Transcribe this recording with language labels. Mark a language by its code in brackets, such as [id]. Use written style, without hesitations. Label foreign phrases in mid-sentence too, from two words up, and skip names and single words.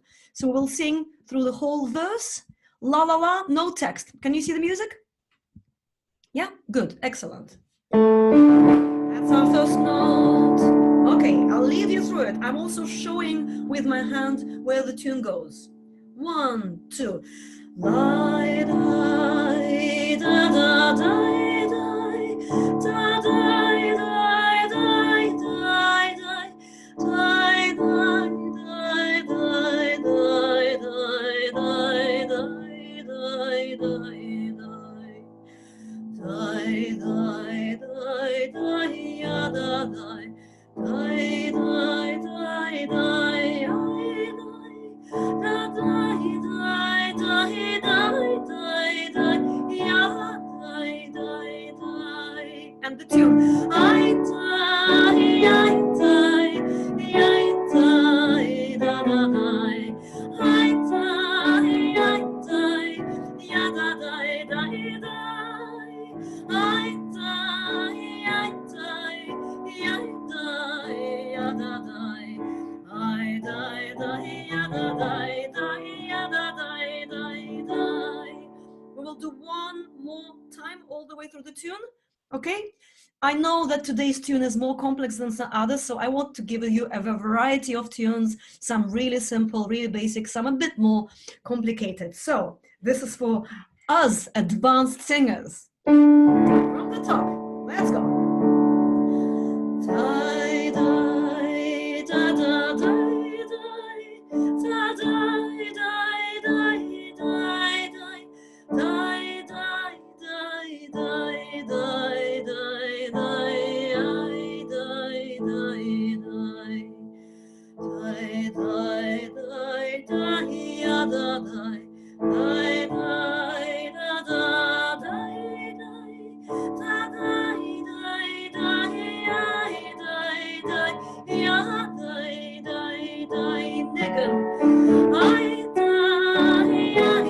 [en] So we'll sing through the whole verse, la la la, no text. Can you see the music? Yeah, good, excellent. That's our first note. Okay, I'll lead you through it. I'm also showing with my hand where the tune goes. 1, 2. Die, die, da, da, die, die, da, die, die, die, die, die, die, die, die, die, die, die, die, die, die, die. Die, die, die, die, ya, da, die, die, die, die, die, I, die, da, die, die, die, die, die, die, ya, die, die, die. And the tune. I die, da, da, die. I die, ya, da, die, die, die. I die, ya, die, ya, da, die. I die, ya, da, die, ya, da, die, die. We will do one more time all the way through the tune, okay? I know that today's tune is more complex than some others, so I want to give you a variety of tunes, some really simple, really basic, some a bit more complicated. So this is for us advanced singers. From the top, let's go. Die, die, da, da, die, die, da, die, die, die, die, die, die, die, die, die, die, die, die, I die, die, die, die, die, die, die, ya, da, die, die, die, da, da, die, die, da, die, die, die, I die, die, ya, die, die, die, nigger. I die,